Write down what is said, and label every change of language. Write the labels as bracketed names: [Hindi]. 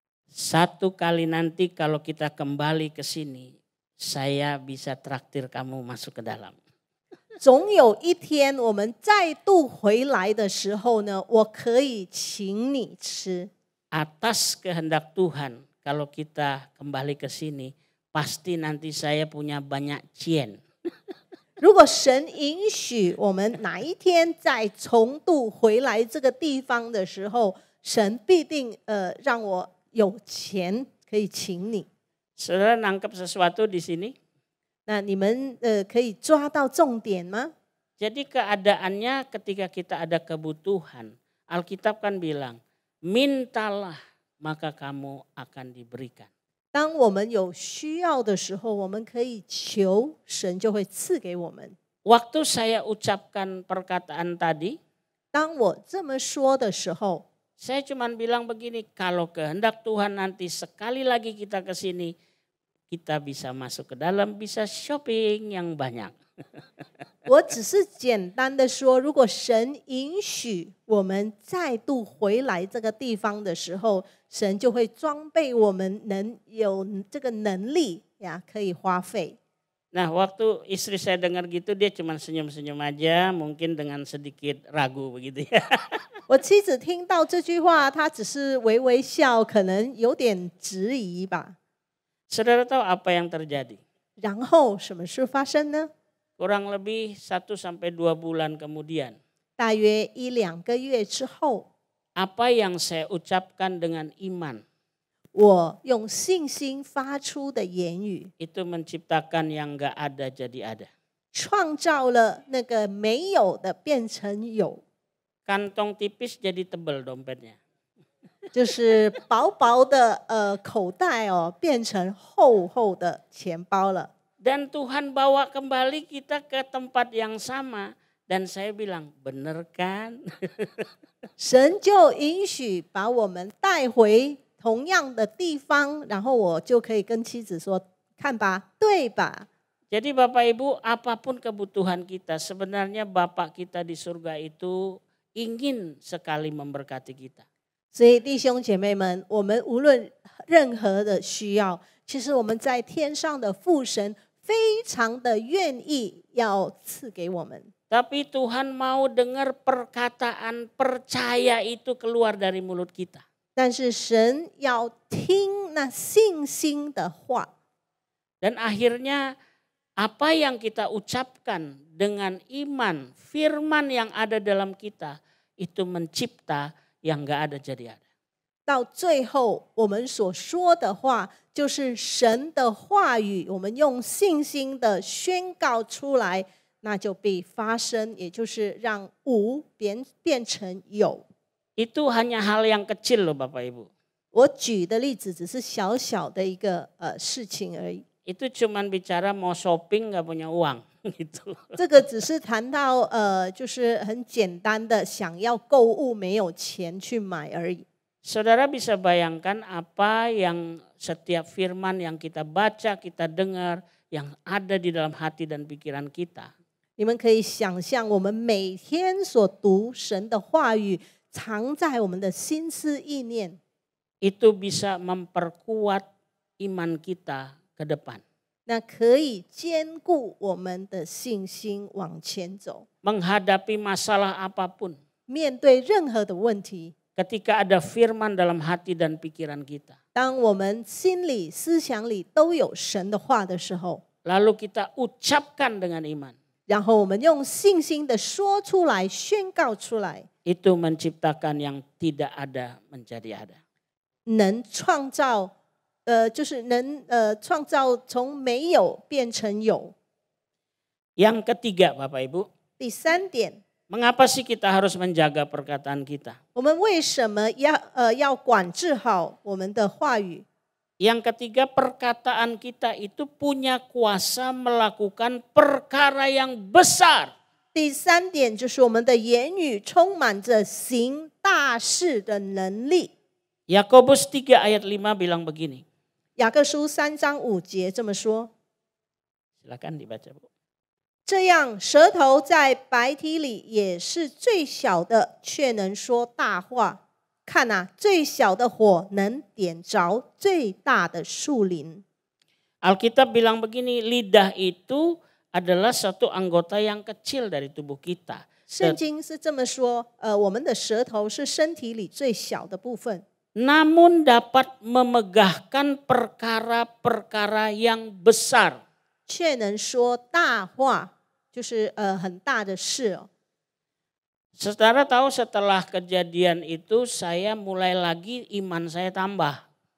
[Indonesian] Satu kali nanti kalau kita kembali ke sini, saya bisa traktir kamu masuk ke dalam. [Chinese] 总有一天我们再度回来的时候呢，我可以请你吃。 [Indonesian] Atas kehendak Tuhan, kalau kita kembali ke sini, pasti nanti saya punya banyak cien. [Chinese] 如果神允许我们哪一天再重度回来这个地方的时候，神必定让我有钱可以请你。 [Indonesian] Saudara nangkep sesuatu di sini? [Chinese] 那你们可以抓到重点吗？ [Indonesian] Jadi keadaannya ketika kita ada kebutuhan, Alkitab kan bilang, mintalah maka kamu akan diberikan. [Chinese] 当我们有需要的时候，我们可以求，神就会赐给我们。 [Indonesian] Waktu saya ucapkan perkataan tadi, [Chinese] 当我这么说的时候， [Indonesian] saya cuma bilang begini, kalau kehendak Tuhan nanti sekali lagi kita ke sini, kita bisa masuk ke dalam, bisa shopping yang banyak. [Chinese] 我只是简单的说，如果神允许我们再度回来这个地方的时候，神就会装备我们能有这个能力呀，可以花费。 [Indonesian] Nah, waktu istri saya dengar gitu, dia cuma senyum-senyum aja, mungkin dengan sedikit ragu begitu ya. [Chinese] 我妻子听到这句话，她只是微微笑，可能有点质疑吧。 [Indonesian] Saudara tahu apa yang terjadi? [Chinese] 然后什么事发生呢？ [Indonesian] Kurang lebih 1 sampai 2 bulan kemudian. [Chinese] 大约1-2个月之后， [Indonesian] Apa yang saya ucapkan dengan iman, [Chinese] 我用信心发出的言语， [Indonesian] itu menciptakan yang gak ada jadi ada. [Chinese] 创造了那个没有的变成有， [Indonesian] Kantong tipis jadi tebal dompetnya. [Chinese] 就是薄薄的口袋哦，变成厚厚的钱包了。 [Indonesian] Dan Tuhan bawa kembali kita ke tempat yang sama. Dan saya bilang, bener kan? [Chinese] 神就允许把我们带回同样的地方，然后我就可以跟妻子说：“看吧，对吧？” [Indonesian] Jadi Bapak Ibu, apapun kebutuhan kita, sebenarnya Bapak kita di surga itu ingin sekali memberkati kita. [Chinese] 所以弟兄姐妹们，我们无论任何的需要，其实我们在天上的父神非常的愿意要赐给我们。 [Indonesian] Tapi Tuhan mau dengar perkataan percaya itu keluar dari mulut kita. [Chinese] 但是神要听那信心的话， [Indonesian] Dan akhirnya apa yang kita ucapkan dengan iman, firman yang ada dalam kita, itu mencipta yang gak ada jadi ada. [Chinese] 到最后我们所说的话，就是神的话语，我们用信心的宣告出来，那就必发生，也就是让无变成有。 [Indonesian] Itu hanya hal yang kecil loh Bapak Ibu. [Chinese] 我举的例子只是小小的一个事情而已。 [Indonesian] itu cuman bicara mau shopping nggak punya uang gitu. [Chinese] 这个只是谈到就是很简单的想要购物没有钱去买而已。 [Indonesian] Saudara bisa bayangkan apa yang setiap firman yang kita baca, kita dengar, yang ada di dalam hati dan pikiran kita. [Chinese] 你们可以想象，我们每天所读神的话语，藏在我们的心思意念， [Indonesian] Itu bisa memperkuat iman kita ke depan. [Chinese] 那可以兼顾我们的信心往前走。 [Indonesian] Menghadapi masalah apapun. [Chinese] 面对任何的问题， [Indonesian] Ketika ada firman dalam hati dan pikiran kita. [Chinese] 当我们心里、思想里都有神的话的时候， [Indonesian] Lalu kita ucapkan dengan iman. [Chinese] 然后我们用信心的说出来、宣告出来， [Indonesian] Itu menciptakan yang tidak ada menjadi ada. [Chinese] 能创造，就是能创造从没有变成有。 [Indonesian] Yang ketiga Bapak Ibu, [Chinese] 第三点， [Indonesian] mengapa sih kita harus menjaga perkataan kita? [Chinese] 我们为什么要管制好我们的话语？ [Indonesian] Yang ketiga, perkataan kita itu punya kuasa melakukan perkara yang besar. [Chinese] 第三点就是我们的言语充满着行大事的能力。 [Indonesian] Yakobus 3 ayat 5 bilang begini. [Chinese] 雅各书3章5节这么说： [Indonesian] Silakan dibaca Bu. [Chinese] 这样，舌头在白体里也是最小的，却能说大话。看啊，最小的火能点着最大的树林。 [Indonesian] Alkitab bilang begini, lidah itu adalah satu anggota yang kecil dari tubuh kita. [Chinese] 圣经是这么说，我们的舌头是身体里最小的部分， [Indonesian] Namun dapat memegahkan perkara-perkara yang besar. [Chinese] 却能说大话，就是很大的事哦。 [Indonesian] Saudara tahu setelah kejadian itu saya mulai lagi iman saya tambah.